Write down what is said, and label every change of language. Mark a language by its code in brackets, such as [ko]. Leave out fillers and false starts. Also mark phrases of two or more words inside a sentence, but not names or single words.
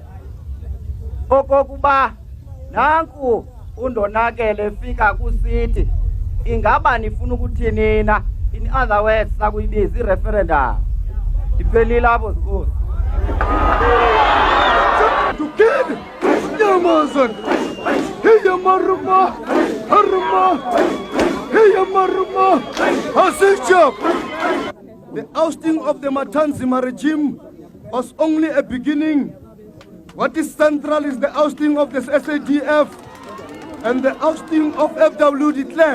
[xh] okokuba nanku undonakele efika kusithi ingaba nifuna ukuthini na, [en] in other words sakuyibiza i-referendum. [xh] Ndiphelile apho sikuyo. Tukini nyamazan hiya maruma haruma hiya maruma asijab. [en] The ousting of the Matanzima regime was only a beginning. What is central is the ousting of the SADF and the ousting of FW de Klerk.